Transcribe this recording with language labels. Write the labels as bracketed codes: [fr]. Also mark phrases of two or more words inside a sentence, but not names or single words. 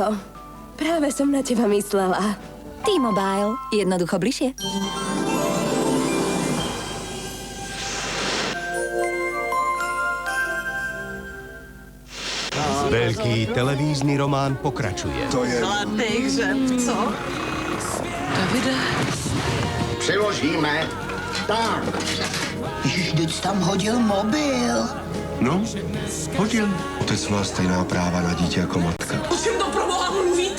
[sk] Práve som na teba myslela. T-Mobile. Jednoducho bližšie. Veľký televízny román pokračuje. To je... Zlatých žebcov. Davide? [cs] Přeložíme. Tak. Ježiš, teď tam hodil mobil. No, hodil. Otec má stejná práva na dítě jako matka. O čem to pro Boha mluvíte?